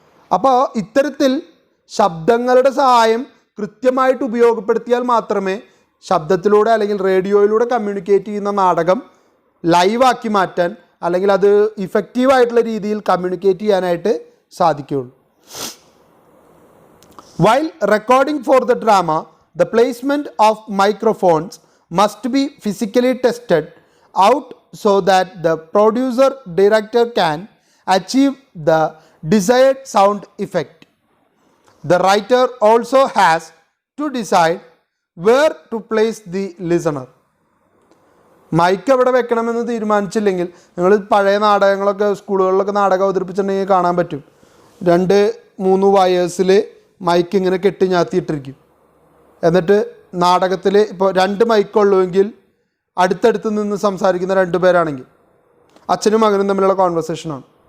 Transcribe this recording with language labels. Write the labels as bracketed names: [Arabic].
[Malayalam] അപ്പോൾ ഇത്തരത്തിൽ ശബ്ദങ്ങളുടെ സഹായം കൃത്യമായിട്ട് ഉപയോഗപ്പെടുത്തിയാൽ മാത്രമേ ശബ്ദത്തിലൂടെ അല്ലെങ്കിൽ റേഡിയോയിലൂടെ കമ്മ്യൂണിക്കേറ്റ് ചെയ്യുന്ന നാടകം ലൈവാക്കി മാറ്റാൻ, അല്ലെങ്കിൽ അത് ഇഫക്റ്റീവായിട്ടുള്ള രീതിയിൽ കമ്മ്യൂണിക്കേറ്റ് ചെയ്യാനായിട്ട് സാധിക്കുകയുള്ളൂ. [English] While recording for the drama, the placement of microphones must be physically tested out so that the producer director can achieve the desired sound effect. The writer also has to decide where to place the listener. [Malayalam] Mic എവിടെ വെക്കണമെന്ന് തീരുമാനിച്ചില്ലെങ്കിൽ, നിങ്ങൾ പഴയ നാടകങ്ങളൊക്കെ സ്കൂളുകളിലൊക്കെ നാടകം അവതരിപ്പിച്ചിട്ടുണ്ടെങ്കിൽ കാണാൻ പറ്റും. 2-3 വയേഴ്സിൽ mic ഇങ്ങനെ കെട്ടി ഞാത്തിയിട്ടിരിക്കും. എന്നിട്ട് നാടകത്തിൽ ഇപ്പോൾ 2 മൈക്കുള്ളുവെങ്കിൽ അടുത്തടുത്ത് നിന്ന് സംസാരിക്കുന്ന 2 പേരാണെങ്കിൽ അച്ഛനും മകനും തമ്മിലുള്ള കോൺവെർസേഷനാണ്.